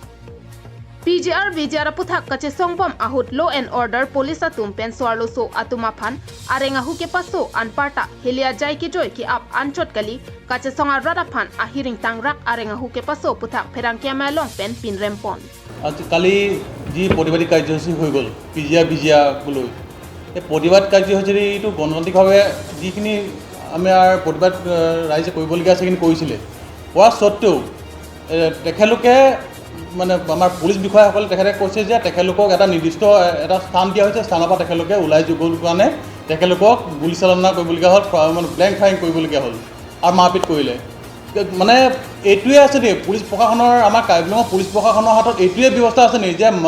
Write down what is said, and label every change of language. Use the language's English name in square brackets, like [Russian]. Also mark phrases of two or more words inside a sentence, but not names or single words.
[Karbi] PGR VGR puthak kachesong bom ahut [English] law and order police [Karbi] atum pen swarlo so atum aphan areng ahu kepaso anparta helia jai ke joy ki ap anchot kali kachesong arada phan ahiring tangrak areng ahu kepaso puthak pherang kyamai long pen pin rempon kali ji [Assamese] পরিবারিক কাৰ্যসূচী হৈ গল PGR VGR লৈ এই প্ৰতিবাদ কাৰ্যসূচীটো গণতান্ত্ৰিকভাৱে যিখিনি আমাৰ প্ৰতিবাদ ৰাইজে কৰিবলগীয়া আছে কিন্তু কৰিছিলে হোৱা সত্ত্বেও তেখেতলোকে মানে আমাৰ পুলিচ বিষয়াসকলে তেখেতে কৈছে যে তেখেতলোকক এটা নিৰ্দিষ্ট এটা স্থান দিয়া হৈছে স্থানৰ পৰা তেখেতলোকে ওলাই যোৱাৰ কাৰণে তেখেতলোকক গুলি চালনা কৰিবলগীয়া হ'ল মানে [English] blank firing [Assamese] কৰিবলগীয়া হ'ল আৰু মাৰপিট কৰিলে মানে এইটোৱে আছে নে পুলিচ প্ৰশাসনৰ আমাৰ কাৰ্যক্ৰমৰ পুলিচ প্ৰশাসনৰ হাতত এইটোৱে ব্যৱস্থা আছে নে যে